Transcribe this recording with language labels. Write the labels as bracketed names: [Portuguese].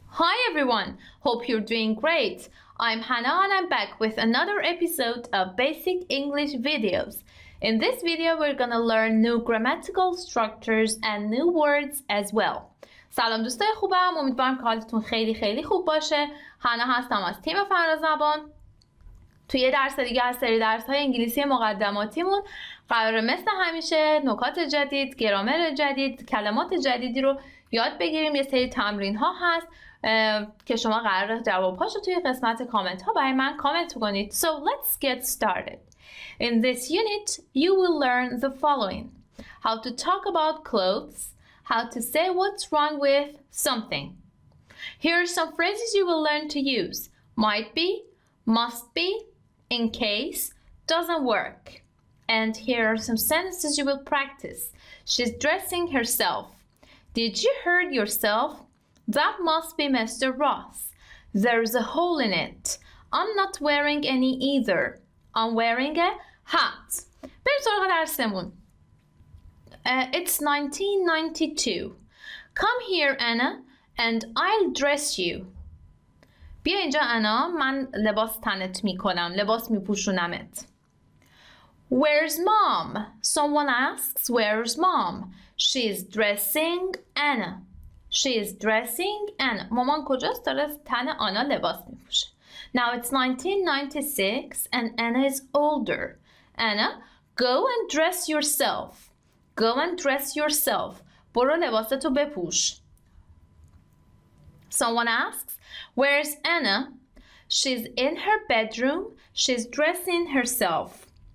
[English] Hi everyone, hope you're doing great. I'm Hannah and I'm back with another episode of Basic English videos. In this video we're gonna learn new grammatical structures and new words as well. [Persian] سلام دوستای خوبم، امیدوارم که حالتون خیلی خوب باشه. هانا هستم از تیم فرازبان. توی یه درس دیگه از سری درس‌های انگلیسی مقدماتیمون قراره مثل همیشه نکات جدید، گرامر جدید، کلمات جدیدی رو یاد بگیریم. یه سری تمرین‌ها هست که شما قراره جواب‌هاشو توی قسمت کامنت‌ها برای من کامنت کنید. [English] So let's get started. In this unit, you will learn the following: how to talk about clothes, how to say what's wrong with something. Here are some phrases you will learn to use: might be, must be, in case, doesn't work. And here are some sentences you will practice. She's dressing herself. Did you hurt yourself? That must be Mr. Ross. There's a hole in it. I'm not wearing any either. I'm wearing a hat. [Persian] بریم سراغ درسمون. [English] It's 1992. Come here, Anna, and I'll dress you. [Persian] بیا اینجا انا، من لباس تنت میکنم، لباس میپوشونمت. [English] Where's mom? Someone asks, where's mom? She's dressing Anna. She's dressing Anna. [Persian] مامان کجاست؟ داره تن آنا لباس میپوشه. [English] Now it's 1996 and Anna is older. Anna, go and dress yourself. Go and dress yourself. [Persian] برو لباستو بپوش. [English] Someone asks, where's Anna? She's in her bedroom. She's dressing herself.